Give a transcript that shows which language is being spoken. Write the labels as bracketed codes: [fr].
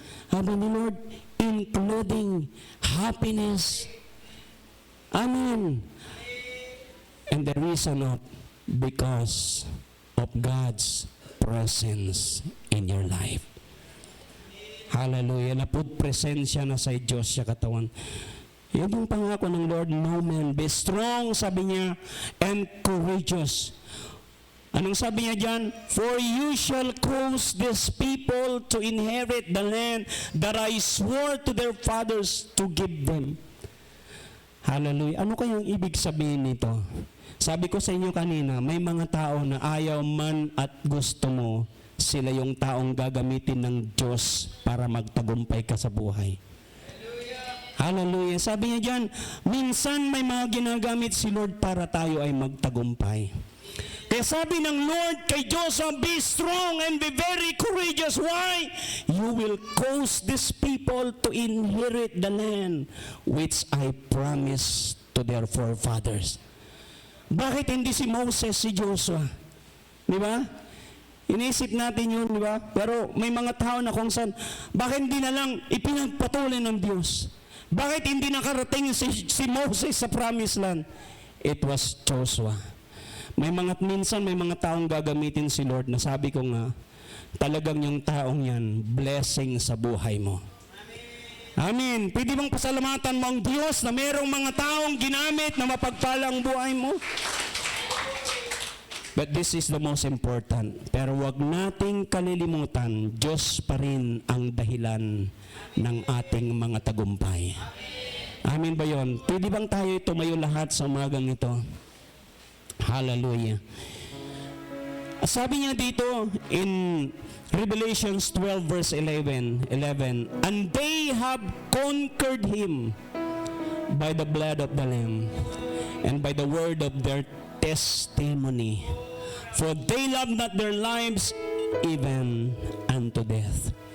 [tl] Sabi ni [en] Lord, including happiness. Amen. And the reason of because of God's presence in your life. Hallelujah. [tl] Napud presensya na sa Diyos siya katawan. Yan yung pangako ng Lord, [en] no man, be strong, [tl] sabi niya, [en] and courageous. [tl] Anong sabi niya dyan? [en] For you shall cause these people to inherit the land that I swore to their fathers to give them. [tl] Hallelujah. Ano kayang ibig sabihin nito? Sabi ko sa inyo kanina, may mga tao na ayaw man at gusto mo, sila yung taong gagamitin ng Diyos para magtagumpay ka sa buhay. Hallelujah. Sabi niya dyan, minsan may mga ginagamit si Lord para tayo ay magtagumpay. Kaya sabi ng [en] Lord kay Joshua, be strong and be very courageous. Why? You will cause these people to inherit the land which I promised to their forefathers. [tl] Bakit hindi si Moses, si Joshua? Di ba? Inisip natin yun, di ba? Pero may mga tao na kung saan, bakit hindi na lang ipinagpatuloy ng Diyos? Bakit hindi nakarating si Moses sa promised land? [en] It was Joshua. [tl] Minsan may mga taong gagamitin si Lord na sabi ko nga, talagang yung taong yan, blessing sa buhay mo. Amen. Pwede bang pasalamatan mo ang Diyos na mayroong mga taong ginamit na mapagpala ang buhay mo? [en] But this is the most important. [tl] Pero wag nating kalilimutan, Diyos pa rin ang dahilan ng ating mga tagumpay. Amen ba yun? Pwede bang tayo tumayo lahat sa umagang ito? [en] Hallelujah. [tl] Sabi niya dito [en] in Revelations 12 verse 11, and they have conquered him by the blood of the Lamb and by the word of their testimony, for they love not their lives even unto death.